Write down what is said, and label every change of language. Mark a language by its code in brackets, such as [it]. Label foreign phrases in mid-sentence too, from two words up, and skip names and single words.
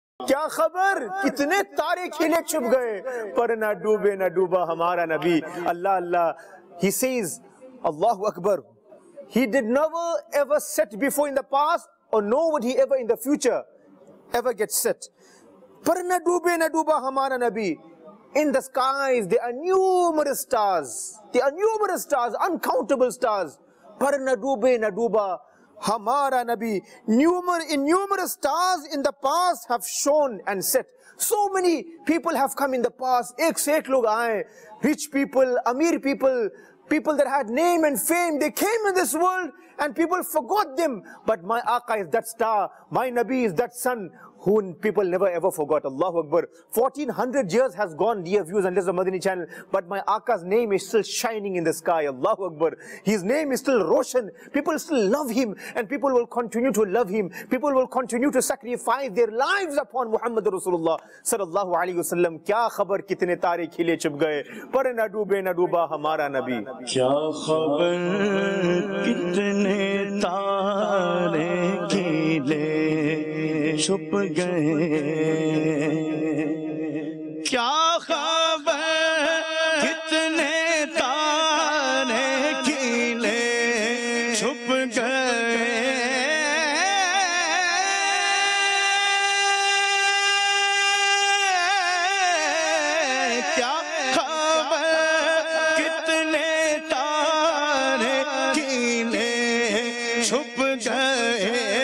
[ur] کیا خبر کتنے تارے کھلے چھپ گئے پر نہ ڈوبے نہ ڈوبا ہمارا نبی. اللہ اللہ. [en] He says, [ar] الله أكبر. [en] He did never ever set before in the past, or nor would he ever in the future ever get set. [ur] پر نہ ڈوبے نہ ڈوبا ہمارا نبی. [en] In the skies there are numerous stars. There are numerous stars, uncountable stars. [ur] پر نہ ڈوبے نہ ڈوبا ہمارا نبی. [en] Numerous stars in the past have shone and set. So many people have come in the past. [ur] ایک سے ایک لوگ آئے. [en] Rich people, amir people, people that had name and fame, they came in this world and people forgot them. But my Aqā is that star, my Nabi is that sun whom people never ever forgot. [ar] الله أكبر. [en] 1400 years has gone, dear viewers and listeners of Madani Channel, but my Aqā's name is still shining in the sky. [ar] الله أكبر. [en] His name is still Roshan. People still love him and people will continue to love him. People will continue to sacrifice their lives upon Muhammad [ar] رسول الله صلى الله عليه وسلم. [ur] کیا خبر کتنے تارے کھلے چھپ گئے پر نہ ڈوبے نہ ڈوبا ہمارا نبی. کیا خبر کتنے تارے کھلے چھپ گئے. کیا خبر کتنے تارے کھلے چھپ گئے. کیا خبر کتنے تارے کھلے چھپ گئے.